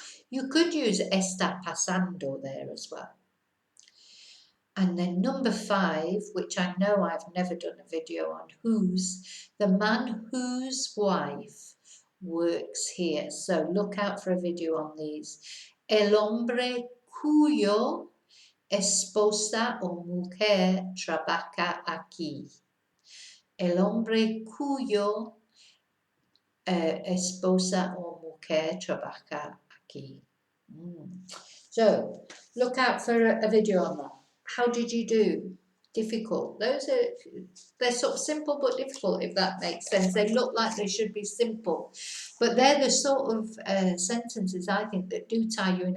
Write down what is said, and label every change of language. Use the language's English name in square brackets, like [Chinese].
[English] You could use está pasando there as well. And then number 5, which I know I've never done a video on, whose, the man whose wife works here. So look out for a video on these. [Spanish] El hombre cuyo esposa o mujer trabaja aquí. El hombre cuyo esposa o mujer trabaja aquí. [English] So look out for a video on that. How did you do? Difficult. They're sort of simple but difficult, if that makes sense. They look like they should be simple, but they're the sort of sentences, I think, that do tie you in.